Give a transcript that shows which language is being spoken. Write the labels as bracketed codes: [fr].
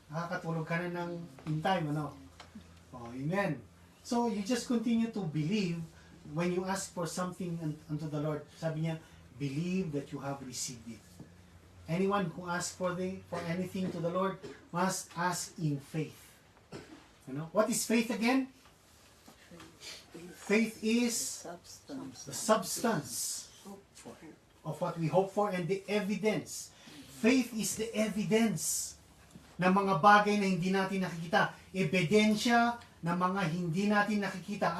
[tl] Nakakatulog ka na ng in time, ano. [en] Oh, amen. So you just continue to believe when you ask for something unto the Lord. [tl] Sabi niya, [en] believe that you have received it. Anyone who asks for anything to the Lord must ask in faith. You know? What is faith again? Faith is the substance of what we hope for and the evidence. Faith is the evidence [tl] ng mga bagay na hindi natin nakikita. Ebidensya ng mga hindi natin nakikita.